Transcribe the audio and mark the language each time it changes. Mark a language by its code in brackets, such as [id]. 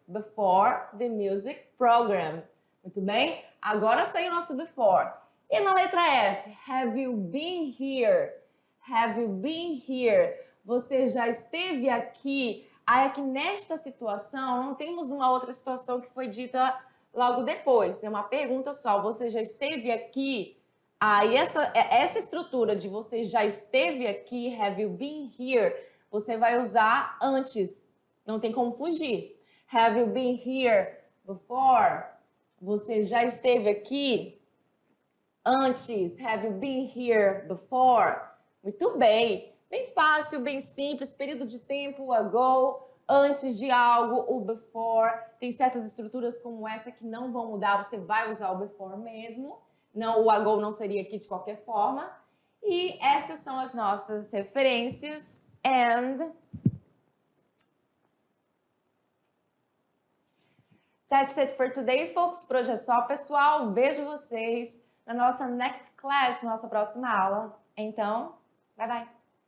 [en] Before the music program. [pt] Muito bem? Agora saiu o nosso before. E na letra F, [en] have you been here? Have you been here? [pt] Você já esteve aqui? Aí aqui nesta situação, não temos uma outra situação que foi dita logo depois. É uma pergunta só. Você já esteve aqui? Aí essa estrutura de você já esteve aqui, [en] have you been here? [pt] Você vai usar antes. Não tem como fugir. [en] Have you been here before? [pt] Você já esteve aqui antes? [en] Have you been here before? [pt] Muito bem. Bem fácil, bem simples. Período de tempo, ago. Antes de algo, o before. Tem certas estruturas como essa que não vão mudar. Você vai usar o before mesmo. Não, o ago não seria aqui de qualquer forma. E estas são as nossas referências. [en] And that's it for today, folks. [pt] Por hoje é só, pessoal. Vejo vocês na nossa [en] next class, [pt] nossa próxima aula. Então, bye bye.